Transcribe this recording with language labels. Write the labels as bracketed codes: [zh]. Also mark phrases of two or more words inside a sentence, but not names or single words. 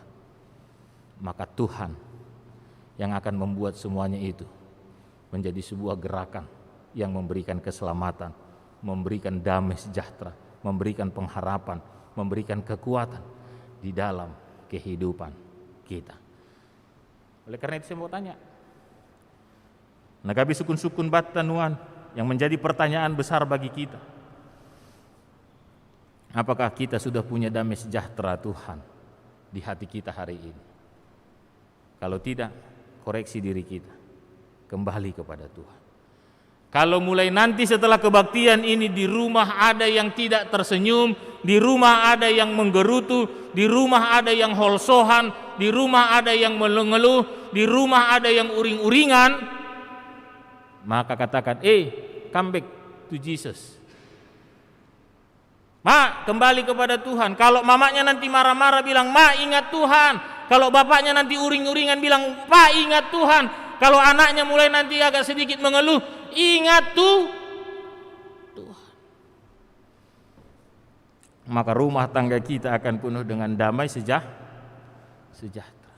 [id] Maka Tuhan yang akan membuat semuanya itu menjadi sebuah gerakan yang memberikan keselamatan, memberikan damai sejahtera, memberikan pengharapan, memberikan kekuatan di dalam kehidupan kita. Oleh karena itu saya mau tanya, [bbc] nagabi sukun-sukun batanuan [id] yang menjadi pertanyaan besar bagi kita, apakah kita sudah punya damai sejahtera Tuhan di hati kita hari ini? Kalau tidak, koreksi diri kita, kembali kepada Tuhan. Kalau mulai nanti setelah kebaktian ini di rumah ada yang tidak tersenyum, di rumah ada yang menggerutu, di rumah ada yang holsohan, di rumah ada yang mengeluh, di rumah ada yang uring-uringan, maka katakan, [en] come back to Jesus. [id] Ma, kembali kepada Tuhan. Kalau mamanya nanti marah-marah bilang, Ma, ingat Tuhan. Kalau bapaknya nanti uring-uringan bilang, Pa, ingat Tuhan. Kalau anaknya mulai nanti agak sedikit mengeluh, ingat Tuhan. Maka rumah tangga kita akan penuh dengan damai sejahtera.